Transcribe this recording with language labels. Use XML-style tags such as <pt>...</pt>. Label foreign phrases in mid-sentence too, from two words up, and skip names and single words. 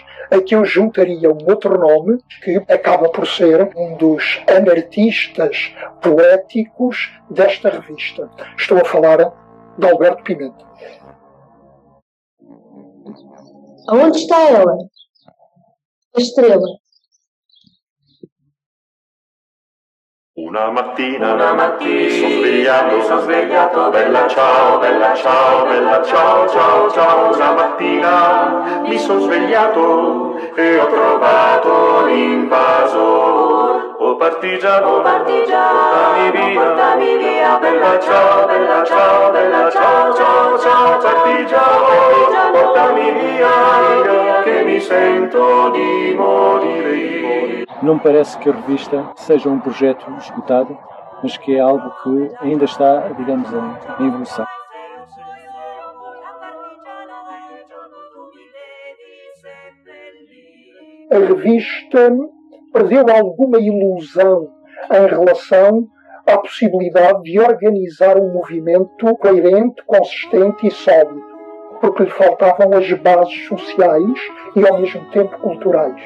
<pt>Aqui eu juntaria um outro nome que acaba por ser um dos anarquistas poéticos desta revista. Estou a falar de Alberto Pimenta. Aonde está ela? A estrela.</pt> <it>Una mattina mi sono svegliato, bella ciao, bella ciao, bella ciao, ciao, ciao. Una mattina mi sono svegliato e ho trovato l'invasor. Oh partigiano, portami via, bella ciao, bella ciao, bella ciao, ciao, ciao. Partigiano, portami via, che mi sento di morire io.</it> <pt>Não me parece que a revista seja um projeto esgotado, mas que é algo que ainda está, digamos, em evolução. A revista perdeu alguma ilusão em relação à possibilidade de organizar um movimento coerente, consistente e sólido, porque lhe faltavam as bases sociais e, ao mesmo tempo, culturais.</pt>